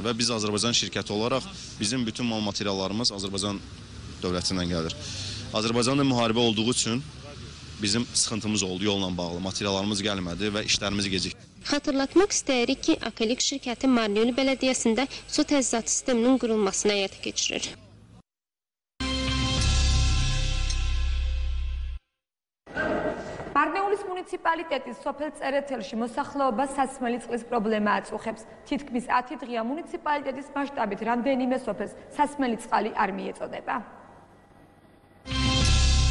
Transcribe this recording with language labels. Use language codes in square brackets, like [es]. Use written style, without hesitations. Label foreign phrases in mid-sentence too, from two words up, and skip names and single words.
[az] Və biz Azərbaycan şirkəti olaraq bizim bütün mal materiallarımız Azərbaycan dövlətindən gəlir. Azərbaycanda müharibə olduğu üçün bizim sıxıntımız oldu yolla bağlı. Materiallarımız gəlmədi və işlərimiz gecikdi. Xatırlatmaq istəyirik ki, Akelik şirkəti Marneli Bələdiyyəsində su təchizatı sisteminin qurulmasını həyata keçirir. [ka] მარნეულის მუნიციპალიტეტის სოფელ წერეთელში მოსახლეობა სასმელი წყლის პრობლემა აწუხებს. თითქმის 10 დღეა მუნიციპალიტეტის მასშტაბით რამდენიმე სოფელს სასმელი წყალი არ მიეწოდება.